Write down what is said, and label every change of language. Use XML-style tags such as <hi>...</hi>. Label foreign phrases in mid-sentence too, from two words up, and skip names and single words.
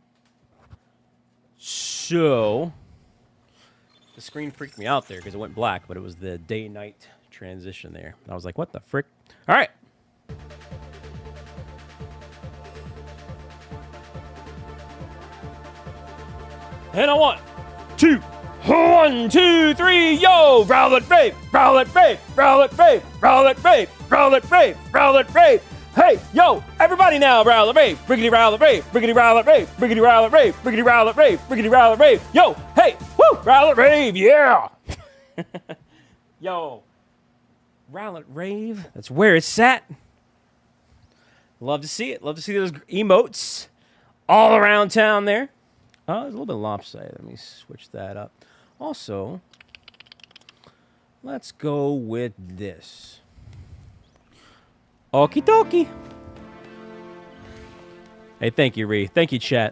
<en>So, the screen freaked me out there because it went black, but it was the day-night transition there. I was like, what the frick? All right. And a 1, 2, 1, 2, 3, yo! Rowlet rave, Rowlet rave, Rowlet rave, Rowlet rave, Rowlet rave, Rowlet rave. Hey, yo, everybody now, Rowlet rave, Briggity Rowlet rave, Briggity Rowlet rave, Briggity Rowlet rave, Briggity Rowlet rave, Briggity Rowlet rave. Yo, hey, woo, Rowlet rave, yeah! Yo, Rowlet rave, that's where it's at. Love to see it. Love to see those emotes all around town there. It's a little bit lopsided. Let me switch that up. Also, Let's go with this. Okie dokie. Hey, thank you, Ree. Thank you, chat.</en>